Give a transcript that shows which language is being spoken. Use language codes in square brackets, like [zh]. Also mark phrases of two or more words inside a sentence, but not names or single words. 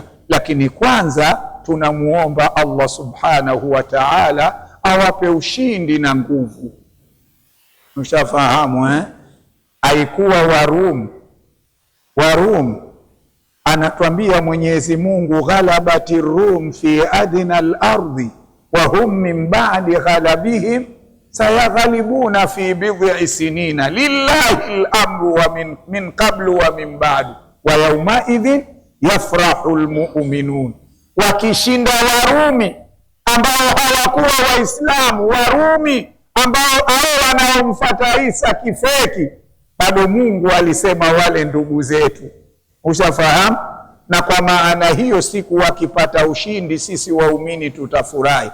[sw] Lakini kwanza tunamuomba Allah [ar] سبحانه وتعالى [sw] awape ushindi na nguvu. Mshafahamu haikuwa Warum anatuambia Mwenyezi Mungu, [ar] غلبت الروم في أدنى الأرض وهم من بعد غلبهم سيغلبون في بضع سنين لله الأمر ومن قبل ومن بعد ويومئذ يفرح المؤمنون. [sw] Wakishinda Warumi ambao hawakuwa Waislamu, Warumi ambao wanaomfuata Isa kifeki, bado Mungu alisema wale ndugu zetu. Ushafahamu? Na kwa maana hiyo siku wakipata ushindi, sisi waumini tutafurahi.